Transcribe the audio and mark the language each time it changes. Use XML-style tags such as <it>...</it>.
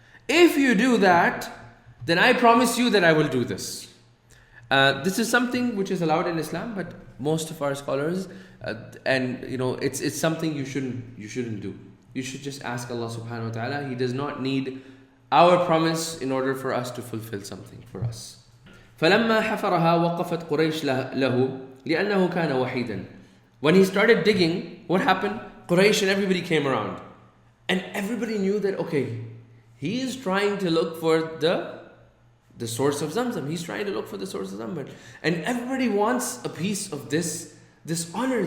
<en>If you do that, then I promise you that I will do this. This is something which is allowed in Islam, but most of our scholars, it's something you shouldn't do. You should just ask Allah subhanahu wa ta'ala. He does not need our promise in order for us to fulfill something for us.</en> <ar>فلما حفرها وقفت قريش له لأنه كان وحيدا.</ar> <en>When he started digging, what happened? Quraysh and everybody came around. And everybody knew that, he is trying to look for the source of Zamzam. He's trying to look for the source of Zamzam. And everybody wants a piece of this honor.</en>